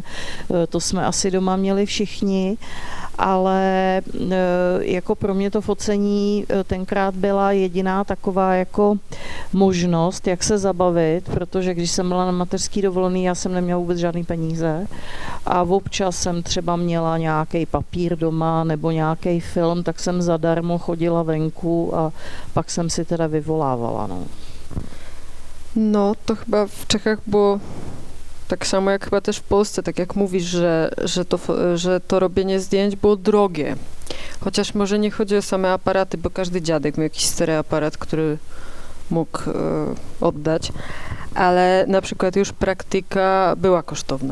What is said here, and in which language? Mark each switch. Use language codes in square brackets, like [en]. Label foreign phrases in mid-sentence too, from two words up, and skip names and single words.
[cs] to jsme asi doma měli všichni, ale jako pro mě to focení tenkrát byla jediná taková jako možnost, jak se zabavit, protože když jsem byla na mateřský dovolený, já jsem neměla vůbec žádný peníze a občas jsem třeba měla nějaký papír doma nebo nějaký film, tak jsem zadarmo chodila venku a pak jsem si teda vyvolávala. [pl] No, to chyba w Czechach było tak samo jak chyba też w Polsce, tak jak mówisz, że to robienie zdjęć było drogie. Chociaż może nie chodzi o same aparaty, bo każdy dziadek miał jakiś stereoaparat, który mógł oddać, ale na przykład już praktyka była kosztowna.